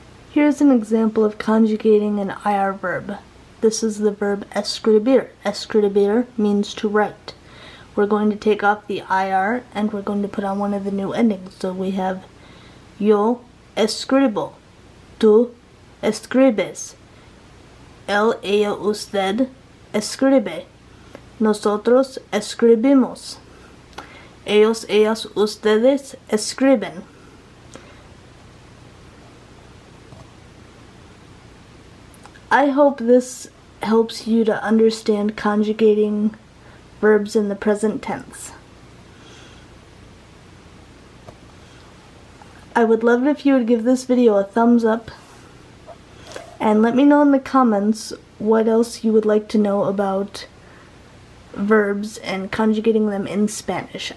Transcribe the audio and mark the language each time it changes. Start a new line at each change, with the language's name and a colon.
English: Here's an example of conjugating an IR verb. This is the verb escribir. Escribir means to write. We're going to take off the IR and we're going to put on one of the new endings. So we have
Spanish: yo escribo, tú escribes, él, ella, usted escribe, nosotros escribimos, ellos, ellas, ustedes escriben.
English: I hope this helps you to understand conjugating verbs in the present tense. I would love it if you would give this video a thumbs up and let me know in the comments what else you would like to know about verbs and conjugating them in Spanish.